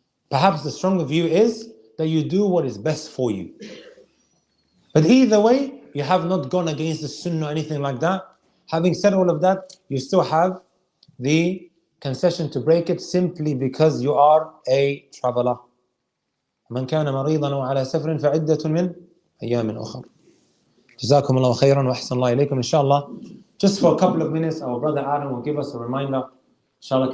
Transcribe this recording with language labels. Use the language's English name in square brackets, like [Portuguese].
[English] Perhaps the stronger view is that you do what is best for you. But either way, you have not gone against the sunnah or anything like that. Having said all of that, you still have the concession to break it simply because you are a traveler. [Arabic] من كان مريضا وعلى سفر فعدة من أيام أخر. [English] جزاكم الله خيرا وأحسن الله إليكم. Inshallah, just for a couple of minutes, our brother Adam will give us a reminder. Inshallah,